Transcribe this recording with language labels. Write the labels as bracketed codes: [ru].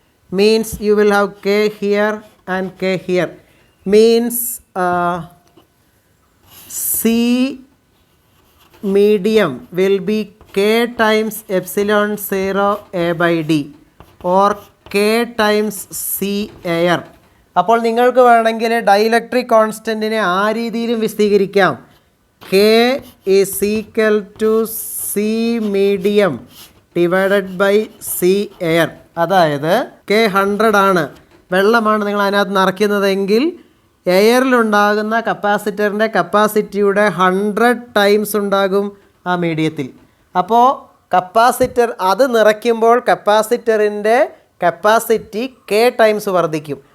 [en] Means you will have k here and k here. Means C medium will be k times epsilon 0 A by D or k times C air. [ml] അപ്പോൾ നിങ്ങൾക്ക് വേണമെങ്കിൽ dielectric കോൺസ്റ്റൻറ്റിനെ ആ രീതിയിലും വിശദീകരിക്കാം. [en] k is equal to C medium divided by C air. [ml] അതായത് K 100 ആണ്, വെള്ളമാണ് നിങ്ങൾ അതിനകത്ത് നിറയ്ക്കുന്നതെങ്കിൽ എയറിലുണ്ടാകുന്ന കപ്പാസിറ്ററിൻ്റെ കപ്പാസിറ്റിയുടെ 100 ടൈംസ് ഉണ്ടാകും ആ മീഡിയത്തിൽ. അപ്പോൾ കപ്പാസിറ്റർ അത് നിറയ്ക്കുമ്പോൾ കപ്പാസിറ്ററിൻ്റെ കപ്പാസിറ്റി കെ ടൈംസ് വർദ്ധിക്കും.